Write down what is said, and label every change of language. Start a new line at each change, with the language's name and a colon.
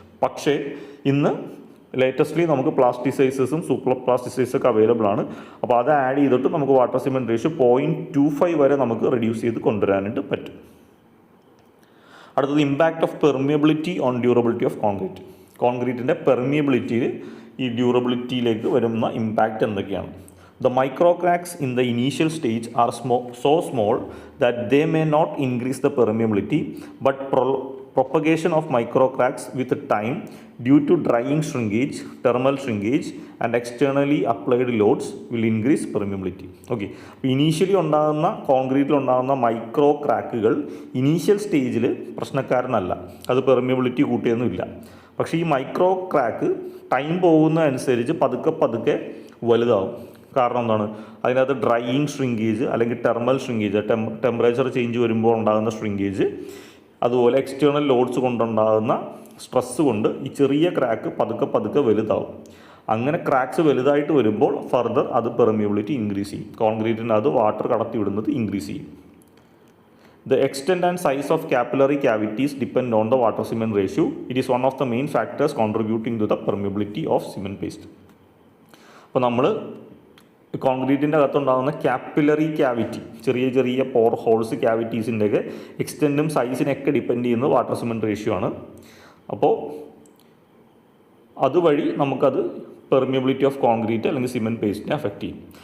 Malayalam: പക്ഷേ ഇന്ന് ലേറ്റസ്റ്റ്ലി നമുക്ക് പ്ലാസ്റ്റിസൈസേഴ്സും സൂപ്പർ പ്ലാസ്റ്റിസൈസൊക്കെ അവൈലബിൾ ആണ്. അപ്പോൾ അത് ആഡ് ചെയ്തിട്ട് നമുക്ക് വാട്ടർ സിമെൻറ്റ് റേഷ്യോ 0.25 വരെ നമുക്ക് റെഡ്യൂസ് ചെയ്ത് കൊണ്ടുവരാനായിട്ട് പറ്റും. അടുത്തത്
English: Impact of permeability on durability of concrete.
Malayalam: കോൺക്രീറ്റിൻ്റെ പെർമിയബിലിറ്റിയിൽ ഈ ഡ്യൂറബിലിറ്റിയിലേക്ക് വരുന്ന ഇമ്പാക്റ്റ് എന്തൊക്കെയാണ്?
English: The micro cracks in the initial stage are so small that they may not increase the permeability, but propagation of micro cracks with time due to drying shrinkage, thermal shrinkage and externally applied loads will increase permeability.
Malayalam: Okay, അപ്പോൾ initially ഉണ്ടാകുന്ന കോൺക്രീറ്റിൽ ഉണ്ടാകുന്ന micro ക്രാക്കുകൾ initial സ്റ്റേജിൽ പ്രശ്നക്കാരനല്ല, അത് permeability കൂട്ടിയൊന്നുമില്ല. പക്ഷേ ഈ micro crack time പോകുന്നതനുസരിച്ച് പതുക്കെ വലുതാവും. കാരണം എന്താണ്? അതിനകത്ത് ഡ്രൈയിങ് ഷ്രിങ്കേജ് അല്ലെങ്കിൽ ടെർമൽ ഷ്രിങ്കേജ്, ടെമ്പറേച്ചർ ചേഞ്ച് വരുമ്പോൾ ഉണ്ടാകുന്ന ഷ്രിങ്കേജ്, അതുപോലെ എക്സ്റ്റേണൽ ലോഡ്സ് കൊണ്ടുണ്ടാകുന്ന സ്ട്രെസ് കൊണ്ട് ഈ ചെറിയ ക്രാക്ക് പതുക്കെ വലുതാവും. അങ്ങനെ ക്രാക്സ് വലുതായിട്ട് വരുമ്പോൾ ഫർദർ അത് പെർമിയബിലിറ്റി ഇൻക്രീസ് ചെയ്യും. കോൺക്രീറ്റിനകത്ത് വാട്ടർ കടത്തിവിടുന്നത് ഇൻക്രീസ് ചെയ്യും.
English: The extent and size of capillary cavities depend on the water cement ratio. It is one of the main factors contributing to the permeability of cement paste.
Malayalam: അപ്പോൾ നമ്മൾ കോൺക്രീറ്റിൻ്റെ അകത്തുണ്ടാകുന്ന capillary cavity, ചെറിയ പോർ holes ക്യാവിറ്റീസിൻ്റെയൊക്കെ എക്സ്റ്റെൻറ്റും സൈസിനൊക്കെ depend ചെയ്യുന്നത് water cement ratio ആണ്. അപ്പോൾ അതുവഴി നമുക്കത് permeability of concrete അല്ലെങ്കിൽ cement പേസ്റ്റിനെ affect ചെയ്യും.